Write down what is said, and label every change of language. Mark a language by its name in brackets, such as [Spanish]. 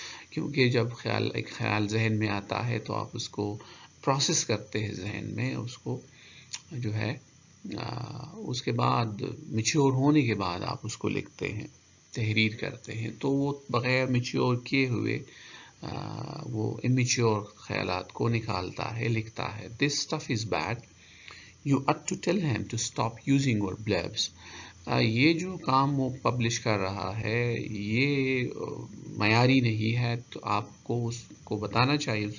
[Urdu] کیونکہ جب ایک خیال ذہن میں آتا ہے تو آپ اس کو پروسیس کرتے ہیں ذہن میں، اس کو جو ہے اس کے بعد میچیور ہونے کے بعد آپ اس کو لکھتے ہیں، تحریر کرتے ہیں. تو وہ بغیر میچیور کیے ہوئے وہ امیچیور خیالات کو نکالتا ہے، لکھتا ہے. [English] This stuff is bad, you ought to tell him to stop using your blurbs. [Urdu] یہ جو کام وہ پبلش کر رہا ہے یہ معیاری نہیں ہے، تو آپ کو اس کو بتانا چاہیے.